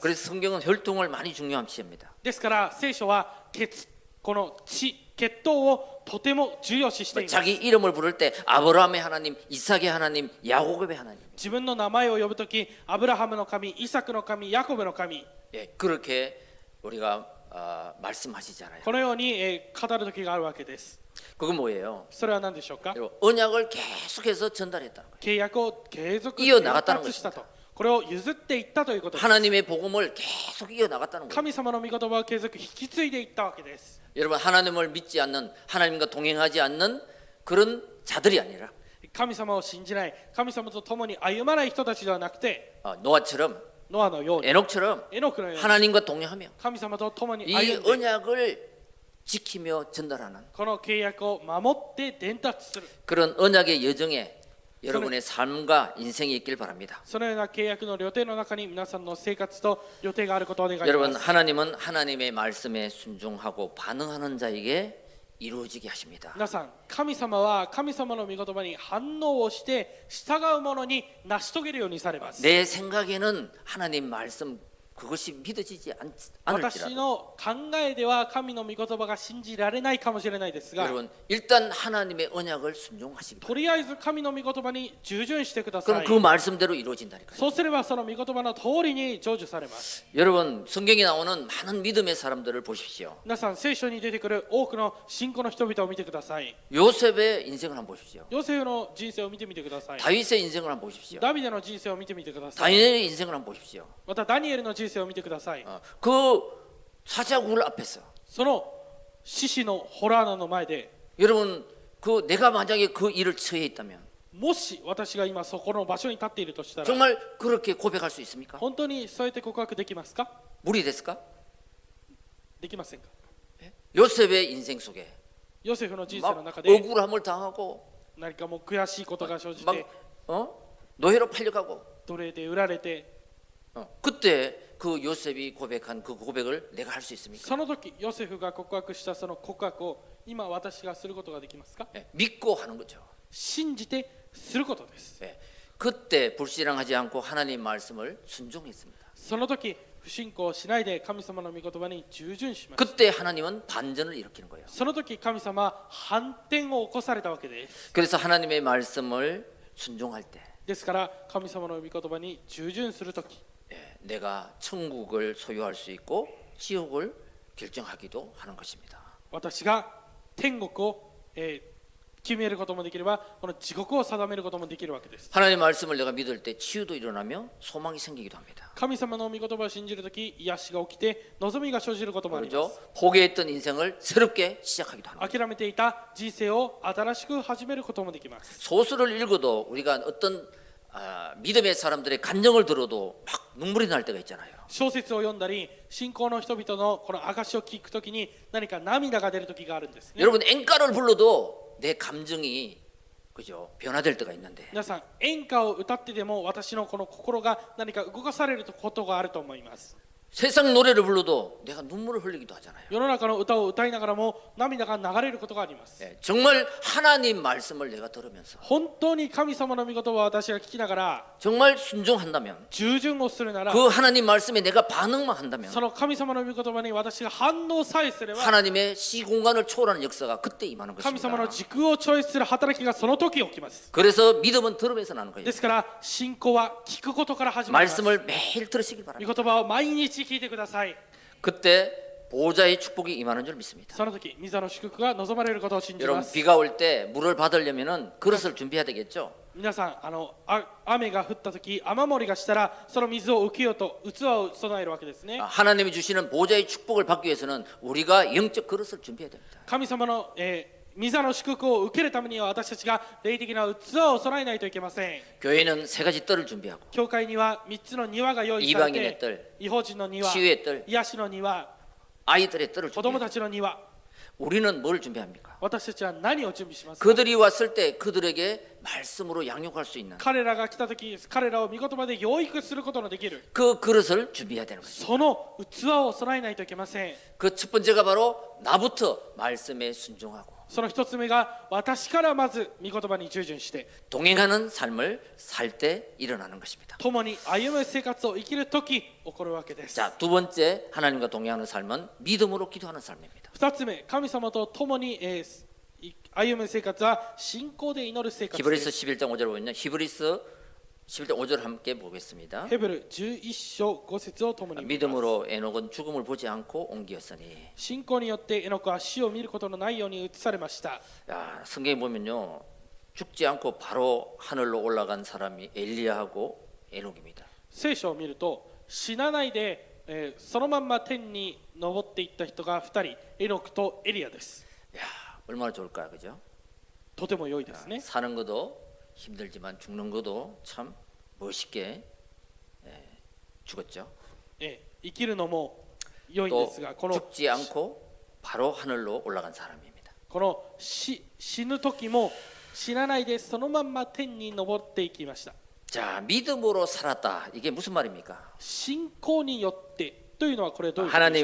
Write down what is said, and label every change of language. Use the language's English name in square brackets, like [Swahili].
[Korean] 그래서 성경은 혈통을 많이 중요시합니다. [Japanese] ですから聖書はこの血統をとても重要視しています。 [Korean] 자기 이름을 부를 때 아브라함의 하나님, 이삭의 하나님, 야곱의 하나님. [Japanese] 自分の名前を呼ぶときアブラハムの神、イサクの神、ヤコブの神 [Korean] 그렇게 우리가 말씀하시잖아요. [Japanese] このように語る時があるわけです。 [Korean] 그건 뭐예요? [Japanese] それは何でしょうか。 [Korean] 언약을 계속해서 전달했다는 거예요. [Japanese] 契約を継続イオ伝ナガタの達したと。これを譲っていったということです。 [Korean] 하나님의 복음을 계속 이어나갔다는 거예요. [Japanese] 神様の御言葉を継続引き継いでいったわけです。 [Korean] 여러분 하나님을 믿지 않는 하나님과 동행하지 않는 그런 자들이 아니라 [Japanese] 神様を信じない、神様と共に歩まない人たちではなくて [Korean] 노아처럼 [Japanese] ノアのように [Korean] 에녹처럼 [Japanese] エノクのように [Korean] 하나님과 동행하며 [Japanese] 神様と共に [Korean] 이 [Japanese] 歩んで [Korean] 언약을 지키며 전달하는 [Japanese] この契約を守って伝達する [Korean] 그런 언약의 여정에 여러분의 삶과 인생이 있길 바랍니다. [Japanese] そのような契約の予定の中に皆さんの生活と予定があることを願い [Korean] 여러분 [Japanese] ます。 [Korean] 하나님은 하나님의 말씀에 순종하고 반응하는 자에게 이루어지게 하십니다. [Japanese] 皆さん神様は神様の御言葉に反応をして従う者に成し遂げるようにされます。 [Korean] 내 생각에는 하나님 말씀 그것이 믿어지지 [Japanese] 私 [Korean] 않을지라도 [Japanese] の考えでは神の御言葉が信じられないかもしれないですが [Korean] 여러분 일단 하나님의 언약을 순종하시기 [Japanese] とりあえず神の御言葉に従順してくださ [Korean] 그럼 [Japanese] い。 [Korean] 그 말씀대로 이루어진다니까요. [Japanese] そうすればその御言葉の通りに成就されます。 [Korean] 여러분 성경에 나오는 많은 믿음의 사람들을 보십시오. [Japanese] 皆さん聖書に出てくる多くの信仰の人々を見てください。 [Korean] 요셉의 인생을 한번 보십시오. [Japanese] ヨセフの人生を見てみてください。 [Korean] 다윗의 인생을 한번 보십시오. [Japanese] ダビデの人生を見てみてください。 [Korean] 다니엘의 인생을 한번 보십시오. [Japanese] またダニエルの人生を見てください。 [Korean] 그 사자굴 앞에서 [Japanese] その獅子の洞穴の前で [Korean] 여러분 그 내가 만약에 그 일을 처해 있다면 [Japanese] もし私が今そこの場所に立っているとしたら [Korean] 정말 그렇게 고백할 수 있습니까? [Japanese] 本当にそうやって告白できますか？ 무리ですか? できませんか？ [Korean] 요셉의 인생 속에 [Japanese] ヨセフの人生の [Korean] 막 [Japanese] 中で [Korean] 억울함을 당하고 [Japanese] 何かもう悔しいことが生じ [Korean] 막 [Japanese] て [Korean] 노예로 팔려가고 [Japanese] 奴隷で売られて [Korean] 그때 그 요셉이 고백한 그 고백을 내가 할 수 있습니까? [Japanese] その時ヨセフが告白したその告白を今私がすることができますか？ [Korean] 예, 믿고 하는 거죠. [Japanese] 信じてすることです。 [Korean] 예, 그때 불신앙하지 않고 하나님 말씀을 순종했습니다. [Japanese] その時不信仰しないで神様の御言葉に従順しました。 [Korean] 그때 하나님은 반전을 일으키는 거예요. [Japanese] その時神様は反転を起こされたわけです。 [Korean] 그래서 하나님의 말씀을 순종할 때 [Japanese] ですから神様の御言葉に従順する時 [Korean] 예, 내가 천국을 소유할 수 있고 지옥을 결정하기도 하는 것입니다. [Japanese] 私が天国を、決めることもできればこの地獄を定めることもできるわけです。 [Korean] 하나님의 말씀을 내가 믿을 때 치유도 일어나며 소망이 생기기도 합니다. [Japanese] 神様の御言葉を信じる時癒しが起きて望みが生じることもありま [Korean] 그렇죠? [Japanese] す。 [Korean] 포기했던 인생을 새롭게 시작하기도 합니다. [Japanese] 諦めていた人生を新しく始めることもできます。 [Korean] 소설을 읽어도 우리가 어떤 믿음의 사람들의 감정을 들어도 막 눈물이 날 때가 있잖아요. [Japanese] 小説を読んだり信仰の人々のこの証を聞くときに何か涙が出る時があるんですね。 [Korean] 여러분 엔가를 불러도 내 감정이 그죠 변화될 때가 있는데 [Japanese] 皆さん演歌を歌ってでも私のこの心が何か動かされることがあると思います。 [Korean] 세상 노래를 불러도 내가 눈물을 흘리기도 하잖아요. [Japanese] 世の中の歌を歌いながらも涙が流れることがあります。 [Korean] 예, 정말 하나님 말씀을 내가 들으면서 [Japanese] 本当に神様の御言葉を私が聞きながら [Korean] 정말 순종한다면 [Japanese] 従順をするなら [Korean] 그 하나님 말씀에 내가 반응만 한다면 [Japanese] その神様の御言葉に私が反応さえすれば [Korean] 하나님의 시공간을 초월하는 역사가 그때 임하는 [Japanese] 神様の [Korean] 것입니다. [Japanese] 時空を超越する働きがその時起きます。 [Korean] 그래서 믿음은 들으면서 나는 거예요. [Japanese] ですから信仰は聞くことから始まります。 [Korean] 말씀을 매일 들으시길 [Japanese] 御 [Korean] 바랍니다. [Japanese] 言葉を毎日聞いてください。 [Korean] 그때 보호자의 축복이 임하는 줄 믿습니다. [Japanese] その時、御座の祝福が望まれることを信じま [Korean] 여러분 [Japanese] す。 [Korean] 비가 올 때 물을 받으려면은 그릇을 준비해야 되겠죠. [Japanese] 皆さん、雨が降った時、雨漏りがしたら、その水を受けようと器を備えるわけですね。 [Korean] 하나님이 주시는 보호자의 축복을 받기 위해서는 우리가 영적 그릇을 준비해야 됩니다. [Japanese] 神様の、御座の祝福を受けるためには私たちが霊的な器を備えないといけません。 [Korean] 교회는 세 가지 뜰을 준비하고 [Japanese] 教会には3つの庭が用意され [Korean] 이방인의 [Japanese] て、 [Korean] 뜰, [Japanese] 異邦人の庭、 [Korean] 치유의 뜰, [Japanese] 癒しの庭、 [Korean] 아이들의 뜰을 [Japanese] 子供 [Korean] 준비합니다. [Japanese] たちの庭、 [Korean] 우리는 뭘 준비합니까? [Japanese] 私たちは何を準備しますか？ [Korean] 그들이 왔을 때 그들에게 말씀으로 양육할 수 있는 [Japanese] 彼らが来た時、彼らを御言葉で養育することのできる [Korean] 그 그릇을 준비해야 되는 것입니다. [Japanese] その器を備えないといけません。 [Korean] 그 첫 번째가 바로 나부터 말씀에 순종하고 [Japanese] その一つ目が私からまず御言葉に従順して [Korean] 동행하는 삶을 살 때 일어나는 것입니다. [Japanese] 共に歩む生活を生きるとき起こるわけです。 [Korean] 자, 두 번째 하나님과 동행하는 삶은 믿음으로 기도하는 삶입니다. [Japanese] 二つ目、神様と共に、歩む生活は信仰で祈る生活で [Korean] 히브리서 [Japanese] す。 [Korean] 11장 5절 보면요. 히브리서 11장 5절 함께 보겠습니다. [Japanese] ヘブル11章5節を共に見ます。 [Korean] 믿음으로 에녹은 죽음을 보지 않고 옮기었으니. [Japanese] 信仰によってエノクは死を見ることのないように移されました。 [Korean] 야, 성경에 보면요. 죽지 않고 바로 하늘로 올라간 사람이 엘리야하고 에녹입니다. [Japanese] 聖書を見ると死なないで、そのまんま天に昇っていった人が2人、エノクとエリアです。 [Korean] 야, 얼마나 좋을까요, 그죠? [Japanese] とても良いですね。 [Korean] 사는 것도 힘들지만 죽는 것도 참 멋있게 죽었죠. [Japanese] 生きるのも良いんで [Korean] 또 [Japanese] すが、この [Korean] 죽지 않고 바로 하늘로 올라간 사람입니다. [Japanese] この死ぬ時も死なないでそのまんま天に昇っていきました。 [Korean] 자, 믿음으로 살았다. 이게 무슨 말입니까? [Japanese] 信仰によってというのはこれはどういうことでしょう